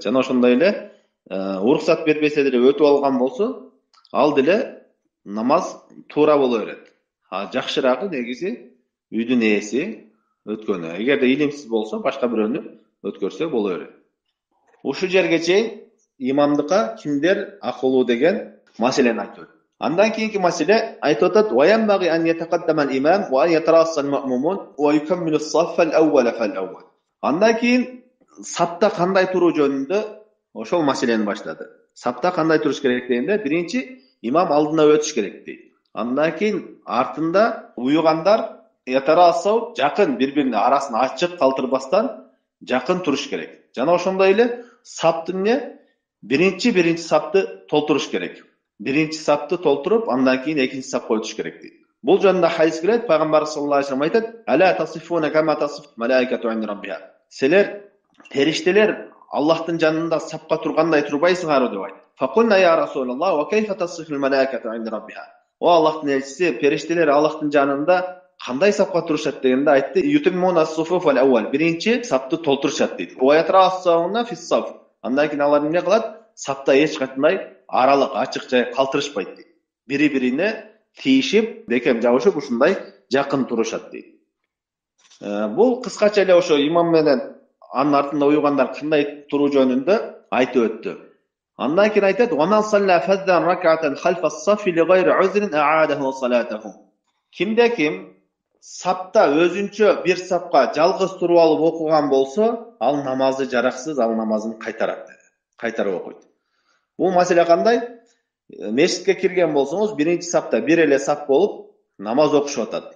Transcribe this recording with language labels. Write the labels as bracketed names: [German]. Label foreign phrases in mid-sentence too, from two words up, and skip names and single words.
[Kyrgyz] Жана ошондой эле уруксат бербесе деле өтүп алган болсо, ал деле намаз туура боло берет. Жакшыраагы негизи үйдүн ээси өткөнү. Эгерде илимсиз болсо, башка бирөөнү өткөрсө боло берет. Ушу жерге чейин имамдыкка кимдер акылуу деген маселени айтып өттүк. Андан кийинки маселе айтып атат: [Arabic] "وينبغي أن يتقدم الإمام وأن يتراص المأمومون ويكمل الصف الأول فالأول." [Kyrgyz] Андан кийин сапта кандай туруу жөнүндө ошол маселени баштады. Сапта кандай туруш керек дегенде, биринчи имам алдына өтүш керек дейт. Андан кийин артында уюгандар ятарассау жакын бири-бирине арасын ачык калтырбастан жакын туруш керек. Жана ошондой эле саптын биринчи сапты толтуруш керек. Биринчи сапты толтуруп, андан кийин экинчи сапка өтүш керек дейт. Бул жөнүндө хадис келет, пайгамбар [Arabic] صلى الله عليه وسلم [Kyrgyz] айтат: [Arabic] "ألا تصفون كما تصف الملائكة عند ربها." [Kyrgyz] Силер периштелер Аллахтын жанында сапка тургандай турбайсыңарбы деп айтты. [Arabic] فقلنا يا رسول الله وكيف تصف الملائكة عند ربها. [Kyrgyz] О Аллахтын элчиси, периштелер Аллахтын жанында кандай сапка турушат дегенде айтты: [Arabic] "يتمون الصفوف الأول." [Kyrgyz] Биринчи сапты толтурушат дейт. [Arabic] "ويتراصون في الصف." [Kyrgyz] Андан кийин алар эмне кылат? Сапта эч кандай аралык, ачык жай калтырышпайт дейт. Бири-бирине тийишип, бекем жабышып, ушундай жакын турушат дейт. Бул кыскача эле ошо имам менен анын артында уюгандар кандай туруу жөнүндө айтып өттү. Андан кийин айтат: [Arabic] "ومن صلى فذا ركعة خلف الصف لغير عذر أعاد صلاته." [Kyrgyz] Кимде ким сапта өзүнчө бир сапка жалгыз туруп алып окуган болсо, ал намазы жараксыз, ал намазын кайтарат dedi. Кайтарып окуйт. Бул маселе кандай? Мешитке кирген болсоңуз, биринчи сапта бир эле сап болуп намаз окушуп атат.